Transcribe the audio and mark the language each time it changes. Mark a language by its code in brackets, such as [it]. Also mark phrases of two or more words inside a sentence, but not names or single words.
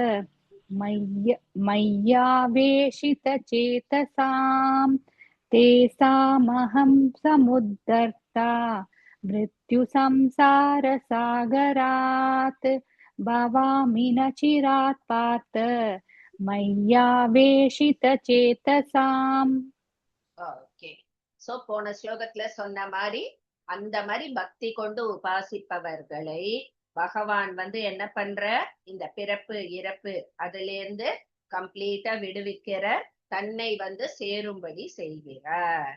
[sa] मय्यावेशितचेतसाम् तेषामहं समुद्धर्ता मृत्युसंसारसागरात् भवामि न चिरात् पार्थ मय्यावेशितचेतसाम्. [ta] ஓகே. சோ போன ஸ்லோகத்துல சொன்ன மாதிரி அந்த மாதிரி பக்தி கொண்டு உபாசிப்பவர்களை பகவான் என்ன பண்ற, இந்த பிறப்பு இறப்பு அதுல இருந்து கம்ப்ளீட்டா விடுவிக்கிற, தன்னை சேரும்படி செய்கிறார்.